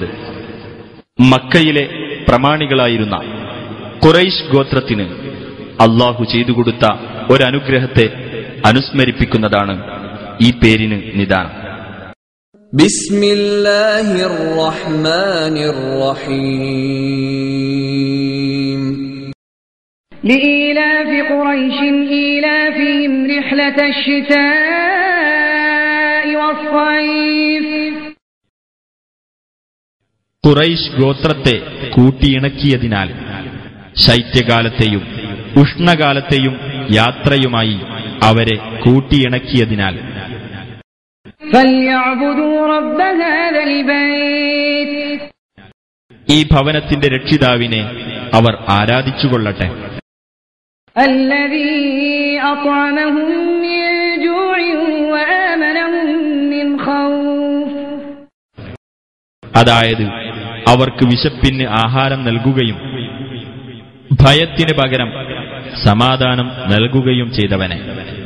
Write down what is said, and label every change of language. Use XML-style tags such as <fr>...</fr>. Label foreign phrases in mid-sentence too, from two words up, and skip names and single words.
<ml>മക്കയിലെ പ്രമാണികളായിരുന്ന ഖുറൈശ് ഗോത്രത്തിന് അല്ലാഹു ചെയ്തുകൊടുത്ത ഒരനുഗ്രഹത്തെ അനുസ്മരിപ്പിക്കുന്നതാണ് ഈ പേരിന് നിദാനം.</ml> <ar>بسم الله الرحمن الرحيم. لإيلاف قريش إيلافهم رحلة الشتاء والصيف.</ar> <ml>ഖുറൈശ് ഗോത്രത്തെ കൂട്ടിയിണക്കിയതിനാൽ ശൈത്യകാലത്തെയും ഉഷ്ണകാലത്തെയും യാത്രയുമായി അവരെ കൂട്ടിയിണക്കിയതിനാൽ</ml> <ar>فليعبدوا رب هذا البيت.</ar> <ml>ഈ ഭവനത്തിന്റെ രക്ഷിതാവിനെ അവർ ആരാധിച്ചുകൊള്ളട്ടെ.</ml> <ar>الذي أطعمهم من جوع وآمنهم من خوف.</ar> <ml>അതായത് അവർക്ക് വിശപ്പിന് ആഹാരം നൽകുകയും ഭയത്തിന് പകരം സമാധാനം നൽകുകയും ചെയ്തവനെ.</ml>